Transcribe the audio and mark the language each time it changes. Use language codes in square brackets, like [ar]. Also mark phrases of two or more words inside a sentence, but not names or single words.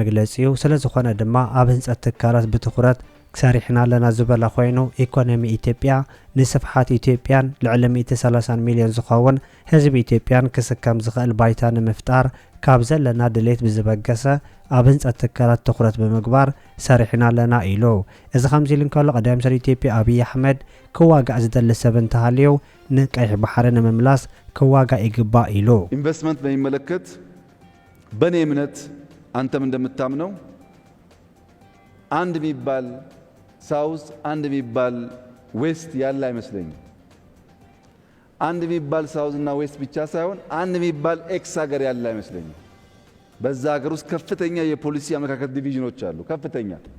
[ti] መግለጺኡ ስለ ዝኾነ ድማ ኣብ ህንጸት ትካላት ብትኹረት ሰሪሕና ኣለና ዝበለ ኮይኑ ኢኮኖሚ ኢትዮጵያ ንስፍሓት ኢትዮጵያን ልዕሊ 130 ሚልዮን ዝኸውን ህዝቢ ኢትዮጵያን ክስከም ዝኽእል ባይታ ንምፍጣር ካብ ዘለና ድሌት ብዝበገሰ ኣብ ህንጸት ትካላት ትኹረት ብምግባር ሰሪሕና ኣለና ኢሉ። እዚ ከምዚ ኢሉ እንከሎ ቀዳም ሰር ኢትዮጵያ ኣብይ ኣሕመድ ክዋጋእ ዝደሊ ሰብ እንተሃልዩ ንቀይሕ ባሕሪ ንምምላስ ክዋጋእ ይግባእ ኢሉ። [am] ኢንቨስትመንት በሚመለከት በእኔ እምነት አንተም እንደምታምነው አንድ የሚባል ሳውዝ አንድ የሚባል ዌስት ያለ አይመስለኝም። አንድ የሚባል ሳውዝ እና ዌስት ብቻ ሳይሆን አንድ የሚባል ኤክስ ሀገር ያለ አይመስለኝም። በዛ ሀገር ውስጥ ከፍተኛ የፖሊሲ አመለካከት ዲቪዥኖች አሉ። ከፍተኛ